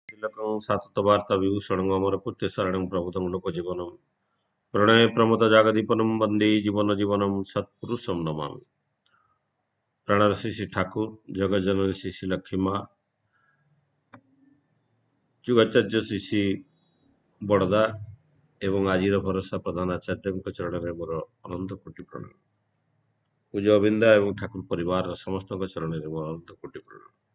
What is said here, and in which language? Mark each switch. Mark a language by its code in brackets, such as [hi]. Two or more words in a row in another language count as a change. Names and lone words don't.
[sa] तिलकं सततवार्ता विभूषणं अमरकृत्यशरणं प्रभुतं लोकजीवनं प्रणय प्रमोद वन्दे जीवनं सत्पुरुषं नमामि। [or] ପ୍ରାଣର ଶ୍ରୀ ଠାକୁର ଜଗଜ୍ଜନନୀ ଶ୍ରୀ ଲକ୍ଷ୍ମୀ ମା ଯୁଗାଚାର୍ଯ୍ୟ ଶ୍ରୀ ବଡ଼ଦା ଏବଂ ଆଜିର ଭରସା ପ୍ରଧାନ ଆଚାର୍ଯ୍ୟଙ୍କ ଚରଣରେ ମୋର ଅନନ୍ତ କୋଟି ପ୍ରଣାମ। ପୂଜ୍ୟ ଅବିନ୍ଦା ଏବଂ ଠାକୁର ପରିବାରର ସମସ୍ତଙ୍କ ଚରଣରେ ମୋର ଅନନ୍ତ କୋଟି ପ୍ରଣାମ।